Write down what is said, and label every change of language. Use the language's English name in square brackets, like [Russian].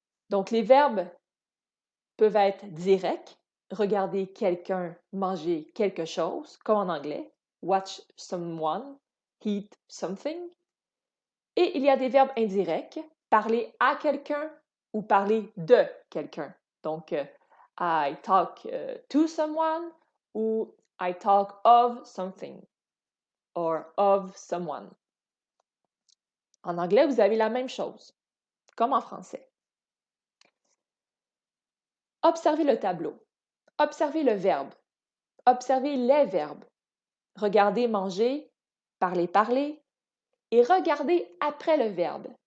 [French] Donc, les verbes peuvent être directs, regarder quelqu'un manger quelque chose, comme en anglais, [English] watch someone, eat something. [French] Et il y a des verbes indirects, parler à quelqu'un ou parler de quelqu'un. [English] Donc, I talk to someone ou I talk of something or of someone. [French] En anglais, vous avez la même chose, comme en français. Observez le tableau. Observez le verbe. Observez les verbes. Regardez manger, parler parler et regardez après le verbe.